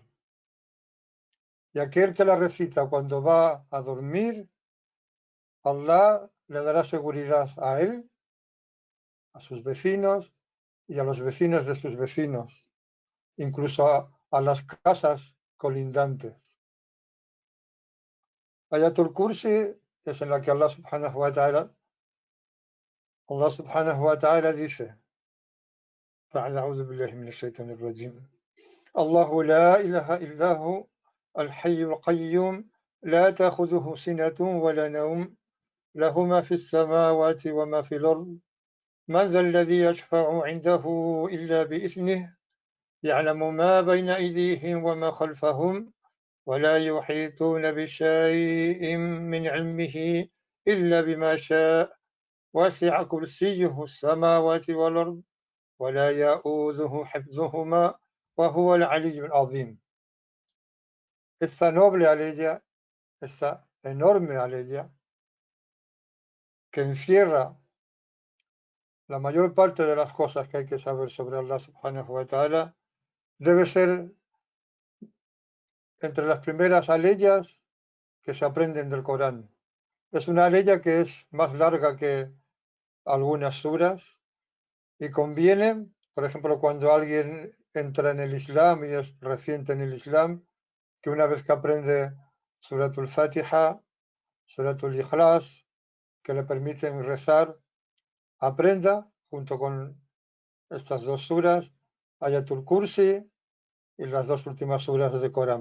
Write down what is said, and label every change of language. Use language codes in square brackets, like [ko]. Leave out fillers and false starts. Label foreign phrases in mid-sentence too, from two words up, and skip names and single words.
[es] Y aquel que la recita cuando va a dormir, Allah le dará seguridad a él, a sus vecinos y a los vecinos de sus vecinos, incluso a las casas colindantes. Ayatul Kursi es en la que Allah [ar] سبحانه وتعالى [es] dice: [ar] أعوذ بالله من الشيطان الرجيم الله لا إله إلا هو الحي القيوم لا تأخذه سنة ولا نوم له ما في السماوات وما في الأرض من ذا الذي يشفع عنده إلا بإذنه يعلم ما بين أيديهم وما خلفهم ولا يحيطون بشيء من علمه إلا بما شاء وسع كرسيه السماوات والأرض ولا يؤوده حفظهما وهو العلي العظيم. [es] Esta noble aleya, esta enorme aleya, que encierra la mayor parte de las cosas que hay que saber sobre Allah [ar] سبحانه وتعالى, [es] debe ser entre las primeras aleyas que se aprenden del Corán. Es una aleya que es más larga que algunas suras y conviene, por ejemplo, cuando alguien entra en el Islam y es reciente en el Islam, que una vez que aprende Suratul Fatiha, Suratul Ikhlas, que le permiten rezar, aprenda junto con estas dos suras, Ayatul Kursi y las dos últimas suras del Corán.